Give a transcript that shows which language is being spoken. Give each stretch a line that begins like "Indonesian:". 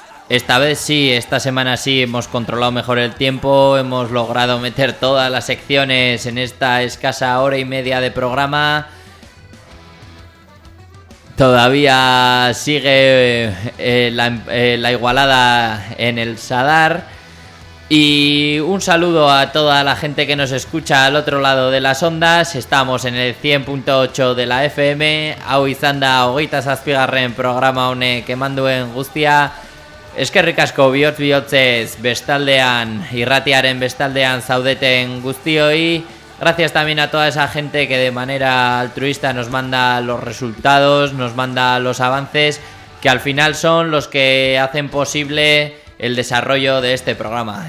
Spanish: Esta vez sí, esta semana sí hemos controlado mejor el tiempo, hemos logrado meter todas las secciones en esta escasa hora y media de programa. Todavía sigue la igualada en el Sadar. Y un saludo a toda la gente que nos escucha al otro lado de las ondas. Estamos en el 100.8 de la FM.
Basque: Hau izan da hogeita zazpigarren programa honek eman duen guztia. Eskerrik asko bihotz bihotzez bestaldean, irratiaren bestaldean zaudeten guztioi.
Spanish: Gracias también a toda esa gente que de manera altruista nos manda los resultados, nos manda los avances, que al final son los que hacen posible el desarrollo de este programa.